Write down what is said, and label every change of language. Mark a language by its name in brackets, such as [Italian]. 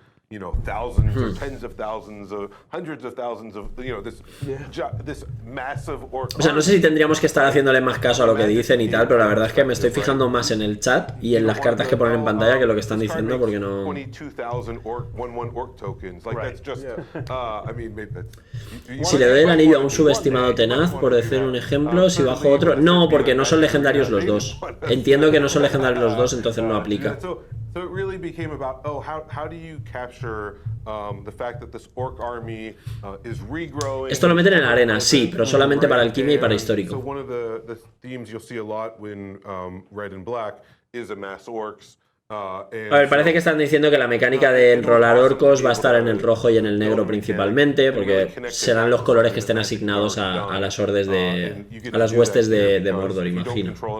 [English] you know, thousands or tens of thousands of hundreds of thousands of, you know, this massive orc. [Spanish] O sea, no sé si tendríamos que estar haciéndole más caso a lo que dicen y tal, pero la verdad es que me estoy fijando más en el chat y en las cartas que ponen en pantalla que lo que están diciendo, porque no... [English] 22,000 orc tokens. Like that's just, I mean, [Spanish] Si le doy el anillo a un subestimado tenaz, por decir un ejemplo, si bajo otro... No, porque no son legendarios los dos. Entiendo que no son legendarios los dos, entonces no aplica. [English] So it really became about, oh, how do you capture the fact that this orc army is regrowing? [Spanish] Esto lo meten en la arena, sí, pero solamente para alquimia y para histórico. [English] So one of the themes you'll see a lot when red and black is amass orcs. [Spanish] A ver, parece que están diciendo que la mecánica de enrolar orcos va a estar en el rojo y en el negro principalmente, porque serán los colores que estén asignados a las hordes de... a las huestes de Mordor, imagino.